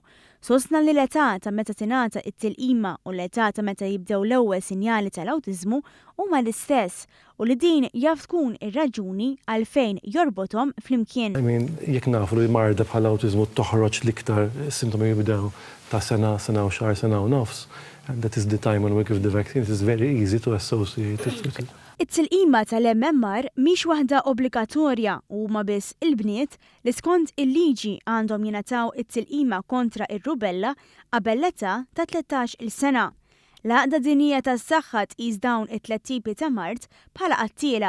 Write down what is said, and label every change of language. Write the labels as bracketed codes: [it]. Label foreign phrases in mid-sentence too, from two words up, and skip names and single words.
[mt] Sostna li l-età ta' meta tingħata it-tilqima u l-età ta' meta jibdew l-ewwel sinjali tal-awtiżmu huma l-istess u li din jaf tkun ir-raġuni għalfejn jorbothom flimkien. Jekk nafu li marda bħala awtiżmu toħroġ l-iktar sintomi jibdew ta' sena u xahar, sena u nofs, [en] and that is the time when we give the vaccine, it is very easy to associate it with it. [mt] It-tilqima tal-MMR mhix waħda obbligatorja u huma biss il-bniet li skont il-liġi għandhom jingħataw it-tilqima kontra r-rubella qabel l-età ta' 13-il sena. L-għaqda dinjija tas-saħħa tqis dawn it-tliet tipi ta' mard bħala qattiela.